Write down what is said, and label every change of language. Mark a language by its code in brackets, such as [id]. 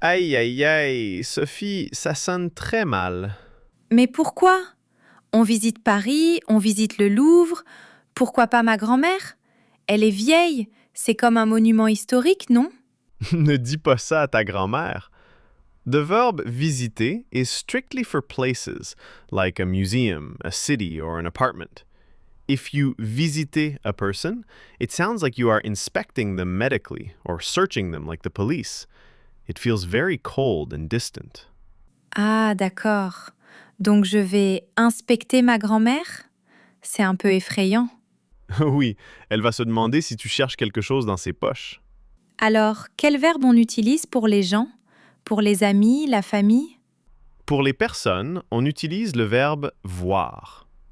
[fr] Aïe, aïe, aïe, Sophie, ça sonne très mal. Mais pourquoi? On visite Paris, on visite le Louvre. Pourquoi pas ma grand-mère? Elle est vieille. C'est comme un monument historique, non? Ne dis pas ça à ta grand-mère. [en] The verb visiter is strictly for places, like a museum, a city, or an apartment. If you visiter a person, it sounds like you are inspecting them medically or searching them like the police. It feels very cold and distant. [fr] Ah, d'accord. Donc je vais inspecter ma grand-mère? C'est un peu effrayant. Oui, elle va se demander si tu cherches quelque chose dans ses poches. Alors, quel verbe on utilise pour les gens? Pour les amis, la famille? Pour les personnes, on utilise le verbe voir.